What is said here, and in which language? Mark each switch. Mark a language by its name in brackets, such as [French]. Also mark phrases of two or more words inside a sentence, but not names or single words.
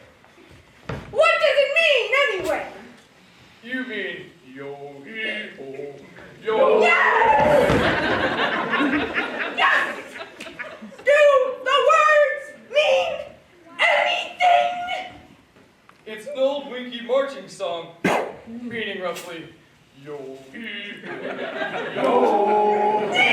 [English] What does it mean, anyway? You mean yo-hee-ho, yo. Yes! Yes! Do the words mean anything? It's an old Winky marching song, meaning roughly yo-hee-ho, yo.